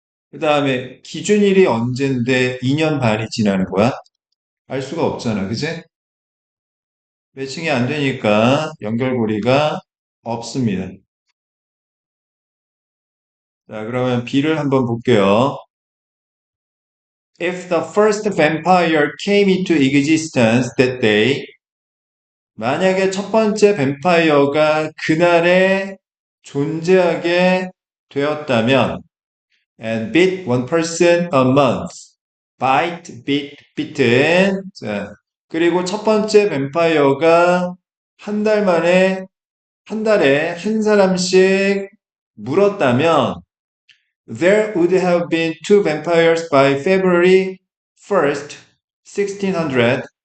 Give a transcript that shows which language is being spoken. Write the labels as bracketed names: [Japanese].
[Korean] 그 다음에 기준일이 언젠데 2년 반이 지나는 거야? 알 수가 없잖아. 그지? 매칭이 안 되니까 연결고리가 없습니다. 자, 그러면 B를 한번 볼게요. [English] If the first vampire came into existence that day, [Korean] 만약에 첫 번째 뱀파이어가 그날에 존재하게 되었다면, [English] and bit one person a month. bite, bit, bitten. [Korean] 자, 그리고 첫 번째 뱀파이어가 한 달 만에, 한 달에 한 사람씩 물었다면, [English] there would have been two vampires by February 1st, 1600.